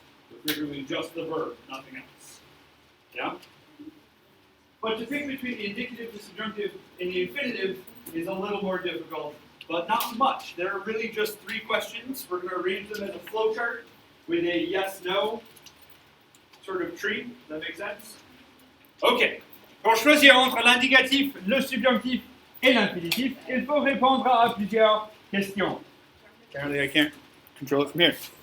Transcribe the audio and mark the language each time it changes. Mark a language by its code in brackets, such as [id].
[en] They're frequently just the verb, nothing else. Yeah? But to pick between the indicative, the subjunctive, and the infinitive is a little more difficult, but not much. There are really just three questions. We're going to arrange them as a flowchart with a yes-no sort of tree. Does that make sense? Okay. [fr] Pour choisir entre l'indicatif, le subjonctif et l'infinitif, il faut répondre à plusieurs questions. [en] Apparently I can't control it from here.